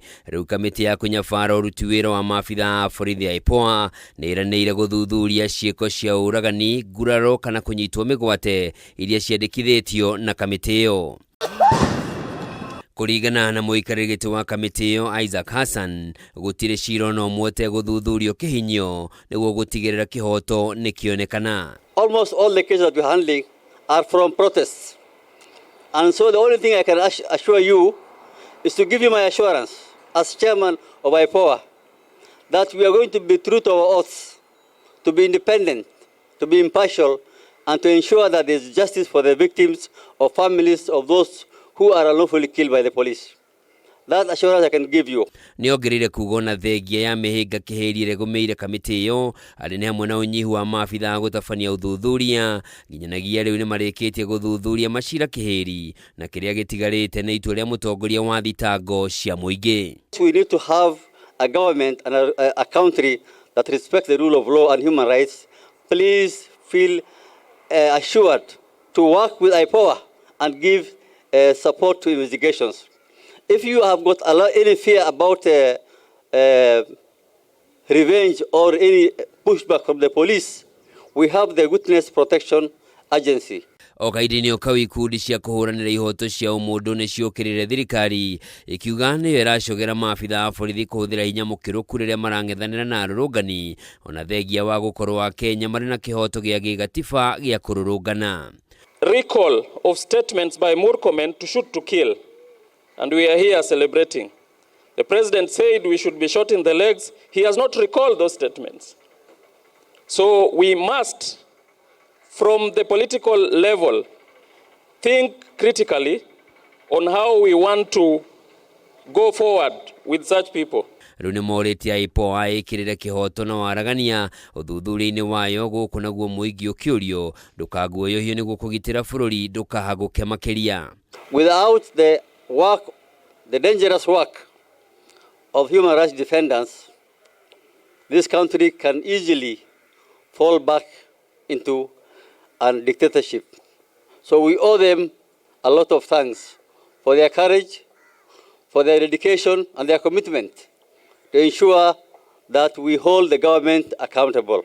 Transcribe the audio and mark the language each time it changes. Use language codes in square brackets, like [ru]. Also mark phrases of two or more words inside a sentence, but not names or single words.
[ki] Riu kamiti ya kunyabara uruti wira wa maabitha a borithi IPOA niiranire guthuthuria ciiko cia uragani, nguraro kana kunyitwo migwate iria ciandikithitio na kamiti iyo. Kuringana na MUIKARIRI wa kamiti iyo ISAACK HASSAN, gutire cira no mwote guthuthurio kihinyo niguo gutigirira KIHOTO nikionekana. [en] Almost all the cases that we're handling are from protests, and so the only thing I can assure you is to give you my assurance as chairman of IPOA that we are going to be true to our oaths, to be independent, to be impartial, and to ensure that there is justice for the victims or families of those who are unlawfully killed by the police. That assurance I can give you. [ki] Niongerire kugona thengia ya mihinga kihirire gumeire kamiti iyo ari ne hamwe na unyihu wa maabitha gutafania uthuthuria nginyanagia riu ni marikitie guthuthuria macira kihiri na kiria gitigarite na itua ria mutongoria wa thitango cia muingi. [en] We need to have a government and a country that respects the rule of law and human rights. Please feel assured to work with IPOA and give support to investigations. If you have got any fear about revenge or any pushback from the police, we have the Witness Protection Agency. [ki] Okaidini okawi ikundi cia kuhuranira ihoto cia umundu ni ciukirire thirikari ikiuga niyo iracogera maabitha a borithi kuhuthira hinya mukiruku riria marang'ethanira na arurungani ona thengia wa gukorwo Kenya mari na kihoto gia gigatiba gia kururungana. [en] Recall of statements by Murkomen to shoot to kill, and we are here celebrating. The president said we should be shot in the legs. He has not recalled those statements. So we must, from the political level, think critically on how we want to go forward with such people. [ki] Riu ni morite IPOA ikirire KIHOTO na waragania uthuthuri-ini wayo guku naguo muingi ukiurio ndukaguoyohio niguo kugitira bururi ndukahaguke makiria. [en] Without the dangerous work of human rights defenders, this country can easily fall back into a dictatorship. So we owe them a lot of thanks for their courage, for their dedication and their commitment to ensure that we hold the government accountable.